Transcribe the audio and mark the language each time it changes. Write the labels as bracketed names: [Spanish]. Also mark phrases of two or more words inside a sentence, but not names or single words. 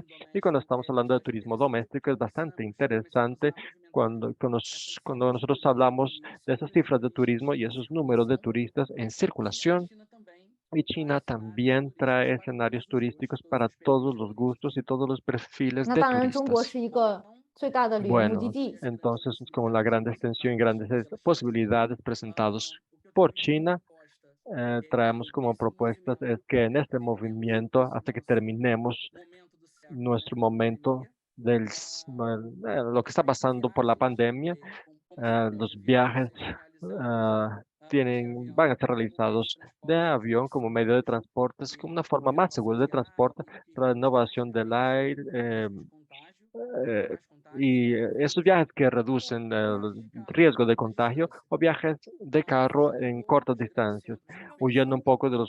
[Spanish] Y cuando estamos hablando de turismo doméstico, es bastante interesante cuando nosotros hablamos de esas cifras de turismo y esos números de turistas en circulación. Y China también trae escenarios turísticos para todos los gustos y todos los perfiles [Chinese] 那 [Spanish] de [Chinese] 当然中国 [Spanish] turistas. [Chinese] 是一个最大的旅游目的 [Spanish] Bueno, [Chinese] 地。 [Spanish] entonces con la gran extensión y grandes posibilidades presentados por China, traemos como propuestas es que en este movimiento, hasta que terminemos nuestro momento lo que está pasando por la pandemia, los viajes van a ser realizados de avión como medio de transporte, es como una forma más segura de transporte, renovación del aire, y esos viajes que reducen el riesgo de contagio o viajes de carro en cortas distancias, huyendo un poco de los...